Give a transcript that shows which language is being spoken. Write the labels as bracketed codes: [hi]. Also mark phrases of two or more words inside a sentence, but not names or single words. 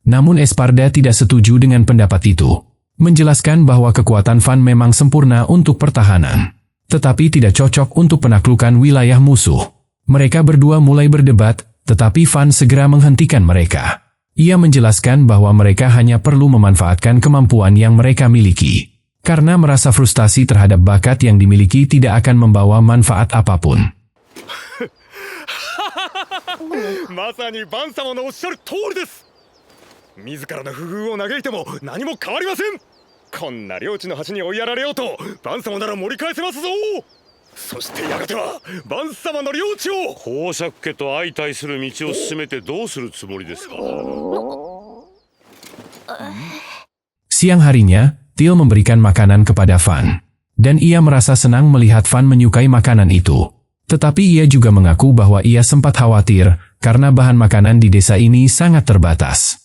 [id] Namun Esparda tidak setuju dengan pendapat itu. Menjelaskan bahwa kekuatan Van memang sempurna untuk pertahanan, tetapi tidak cocok untuk penaklukan wilayah musuh. Mereka berdua mulai berdebat, tetapi Van segera menghentikan mereka. Ia menjelaskan bahwa mereka hanya perlu memanfaatkan kemampuan yang mereka miliki. Karena merasa frustasi terhadap bakat yang dimiliki tidak akan membawa manfaat apapun. [ja] まさにバン様のおっしゃる通りです。自らの不遇を嘆いても何も変わりません。こんな領地の端に追いやられようとバン様なら盛り返せますぞ。そしてやがてはバン様の領地を。公爵家と相対する道を進めてどうするつもりですか。 [id] Siang harinya, Teal memberikan makanan kepada Van. Dan ia merasa senang melihat Van menyukai makanan itu. Tetapi ia juga mengaku bahwa ia sempat khawatir karena bahan makanan di desa ini sangat terbatas.